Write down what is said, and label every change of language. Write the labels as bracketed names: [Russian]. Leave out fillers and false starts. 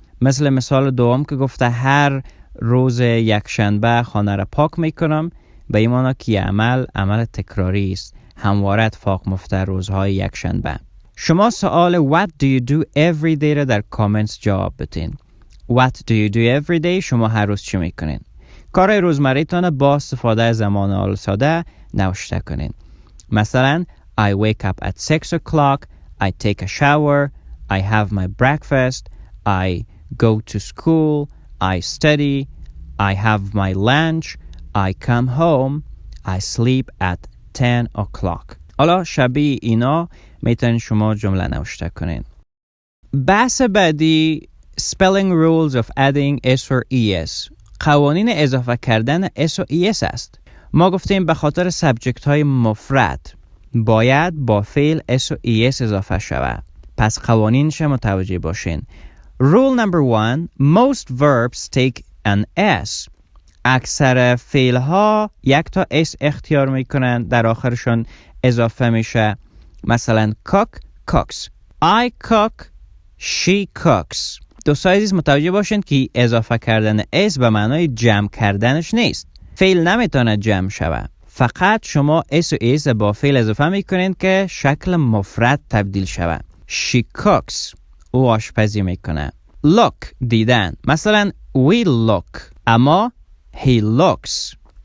[Persian] مثل مثال دوم که گفته هر روز یک شنبه خانه را پاک میکنم، به این معنی که عمل تکراری است، همواره اتفاق میفته روزهای یک شنبه. شما سوال [English] what do you do every day [Persian] را در کامنت جواب بدین. [English] What do you do every day؟ [Persian] شما هر روز چی میکنین؟ کارهای روزمره‌تان با استفاده از زمان حال ساده نوشته کنین. مثلا [English] I wake up at 6 o'clock, I take a shower, I have my breakfast, I go to school, I study, I have my lunch, I come home, I sleep at 10 o'clock. [Persian] حالا شبیه اینا میتونین شما جمله نوشته کنین. بحث بعدی [English] spelling rules of adding s or es. [Persian] قوانین اضافه کردن s و es است. ما گفتیم به خاطر سابجکت های مفرد باید با فعل s و es اضافه شود. پس قوانینش متوجه باشین. [English] Rule number 1, most verbs take an s. [Persian] اکثر فعل ها یک تا s اختیار میکنن، در آخرشون اضافه میشه. مثلا [English] cook, cooks. I cook, she cooks. [Persian] دوستای عزیز متوجه باشین که اضافه کردن s به معنای جمع کردنش نیست. فعل نمیتونه جمع شود. فقط شما s و es با فعل اضافه میکنین که شکل مفرد تبدیل شود. [English] She cooks. [Persian] او آشپزی میکنه. [English] Look [Persian] دیدن. مثلا [English] we look [Persian] اما [English] he looks.